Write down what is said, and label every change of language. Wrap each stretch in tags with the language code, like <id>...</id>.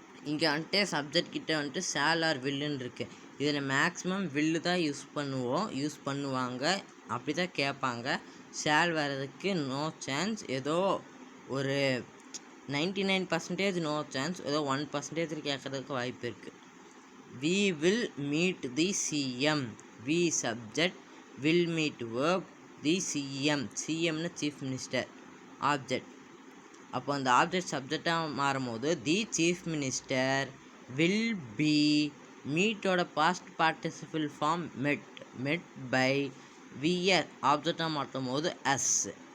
<ta>இங்கே வந்துட்டு சப்ஜெக்ட் கிட்ட வந்துட்டு ஷேல் ஆர் வில்லுன்னு இருக்குது. இதில் மேக்ஸிமம் வில்லு தான் யூஸ் பண்ணுவாங்க, அப்படி தான் கேட்பாங்க. ஷேல் வர்றதுக்கு நோ சான்ஸ், ஏதோ ஒரு 99% நோ சான்ஸ், ஏதோ 1% கேட்குறதுக்கு வாய்ப்பு இருக்குது.</ta> <en>We will meet the CM. We subject, will meet verb, the CM.</en> <ta>CMனு chief minister object. அப்போ அந்த ஆப்ஜெக்ட் சப்ஜெக்டாக மாறும்போது</ta> <en>the chief minister will be,</en> <ta>மீட்டோட past participle form மெட் பை, வியர் ஆப்ஜெக்டாக மாற்றும் போது அஸ்.</ta>